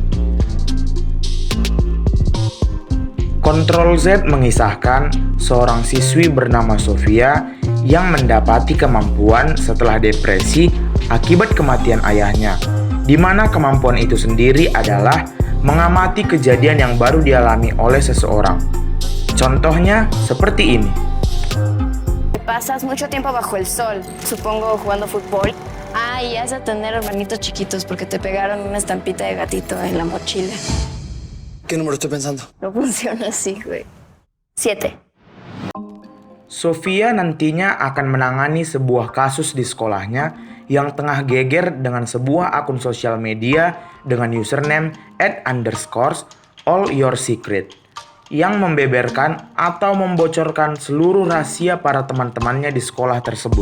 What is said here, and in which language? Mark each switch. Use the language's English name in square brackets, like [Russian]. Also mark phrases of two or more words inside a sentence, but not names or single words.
[Indonesian] Control Z mengisahkan seorang siswi bernama Sofia yang mendapati kemampuan setelah depresi akibat kematian ayahnya, di mana kemampuan itu sendiri adalah mengamati kejadian yang baru dialami oleh seseorang. Contohnya seperti ini. [Spanish] Pasas mucho tiempo bajo el sol, supongo jugando fútbol. Y has de tener hermanitos chiquitos porque te pegaron una estampita de gatito en la mochila. ¿Qué número estoy pensando? No funciona así, güey. 7. [Indonesian] Sofia nantinya akan menangani sebuah kasus di sekolahnya yang tengah geger dengan sebuah akun sosial media dengan username @_allyoursecret yang membeberkan atau membocorkan seluruh rahasia para teman-temannya di sekolah tersebut.